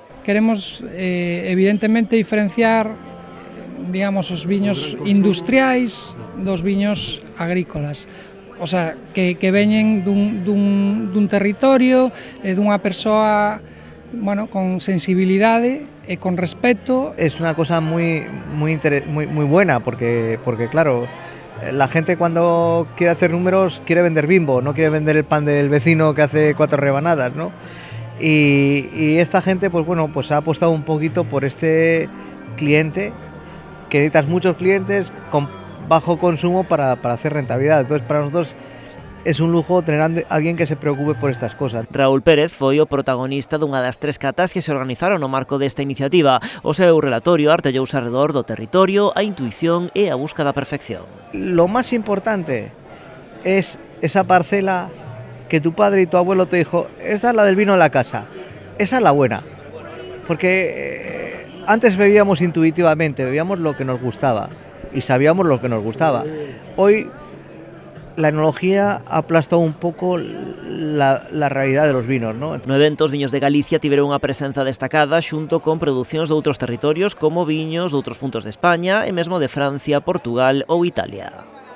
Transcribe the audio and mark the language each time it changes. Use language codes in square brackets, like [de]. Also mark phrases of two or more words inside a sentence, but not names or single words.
[gl] Queremos evidentemente diferenciar, digamos, os viños industriais dos viños agrícolas. [es] O sea, [gl] que veñen dun territorio e dunha persoa, bueno, con sensibilidade e con respeto. [es] Es una cosa muy buena porque claro, la gente cuando quiere hacer números quiere vender Bimbo, no quiere vender el pan del vecino que hace 4 rebanadas, ¿no? Y esta gente, pues bueno, pues ha apostado un poquito por este cliente, que necesitas muchos clientes con bajo consumo para hacer rentabilidad. Entonces, para nosotros es un lujo tener a alguien que se preocupe por estas cosas. [gl] Raúl Pérez foi o protagonista dunha das 3 catas que se organizaron no marco desta iniciativa. O seu relatorio artellouse alrededor do territorio, a intuición e a busca da perfección. [es] Lo más importante es esa parcela que tu padre y tu abuelo te dijo, esta es la del vino de la casa, esa es la buena. Porque antes bebíamos intuitivamente, bebíamos lo que nos gustaba y sabíamos lo que nos gustaba. Hoy la enología ha aplastado un poco la realidad de los vinos, ¿no? [gl] No evento, os viños de Galicia tiveron unha presenza destacada xunto con producións de outros territorios como viños de outros puntos de España e mesmo de Francia, Portugal ou Italia.